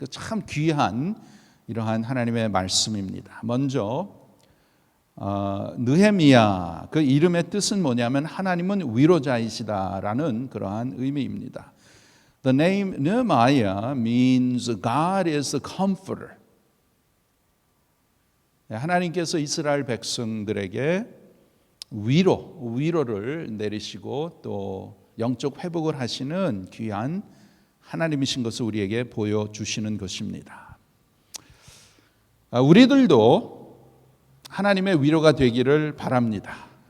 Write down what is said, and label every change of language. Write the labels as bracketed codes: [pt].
[ko] 참 귀한 이러한 하나님의 말씀입니다. 먼저 느헤미야 그 이름의 뜻은 뭐냐면 하나님은 위로자이시다라는 그러한 의미입니다. [en] The name Nehemiah means God is the comforter. [ko] 하나님께서 이스라엘 백성들에게 위로를 내리시고 또 영적 회복을 하시는 귀한 하나님이신 것을 우리에게 보여주시는 것입니다. 우리들도 하나님의 위로가 되기를 바랍니다.